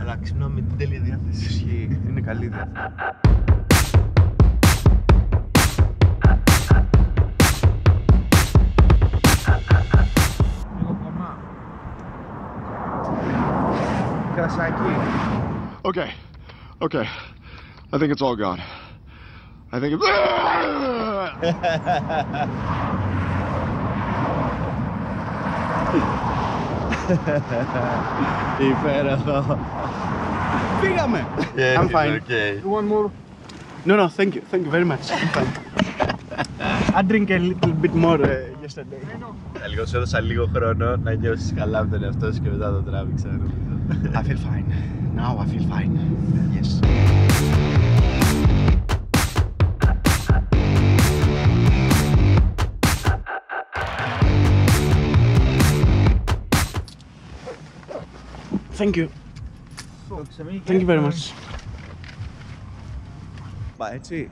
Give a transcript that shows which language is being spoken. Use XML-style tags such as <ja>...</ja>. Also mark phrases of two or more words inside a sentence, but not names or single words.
<el>Αλλά ξυπνάω με την τέλεια διάθεση. Ισχύει, είναι καλή διάθεση. Κρασάκι.</el> <en>Okay. I think it's all gone. I think it's...</en> <el>Υπέροχο. Πήγαμε!</el> <en>I'm fine. One more. No, thank you very much. I'm fine. I drink a little bit more yesterday.</en> <el>Λίγο σου έδωσα λίγο χρόνο να νιώσεις καλά με τον εαυτό σου και μετά το τράβηξα.</el> <en>I feel fine. Now I feel fine. Yes. Thank you. Thank you very much.</en> <el>Μα έτσι.</el>